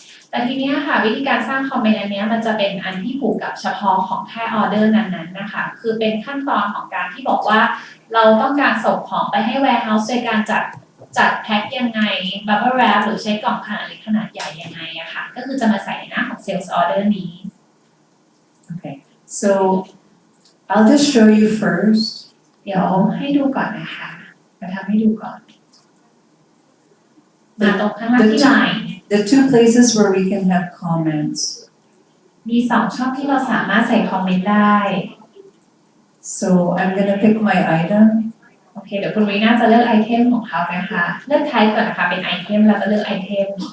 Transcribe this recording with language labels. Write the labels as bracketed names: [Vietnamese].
[Thai] แต่ทีนี้ค่ะวิธีการสร้างคอมเมนต์อันนี้มันจะเป็นอันที่ผูกกับเฉพาะของแค่ออเดอร์นั้นๆนะคะคือเป็นขั้นตอนของการที่บอกว่าเราต้องการส่งของไปให้ warehouse โดยการจัดแพ็คยังไง bubble wrap หรือใช้กล่องขนาดเล็กขนาดใหญ่ยังไงอะค่ะก็คือจะมาใส่ในหน้าของ sales order นี้ [English] Okay, so I'll just show you first. [Thai] เดี๋ยวให้ดูก่อนนะคะมาทำให้ดูก่อนมาตรงข้างล่างที่ไลน์ [English] The two places where we can have comments. [Thai] มี2ช่องที่เราสามารถใส่คอมเมนต์ได้ [English] So I'm gonna pick my item. [Thai] โอเคเดี๋ยวคุณวีน่าจะเลือกไอเทมของเขานะคะเลือก type ก่อนนะคะเป็นไอเทมแล้วก็เลือกไอเทม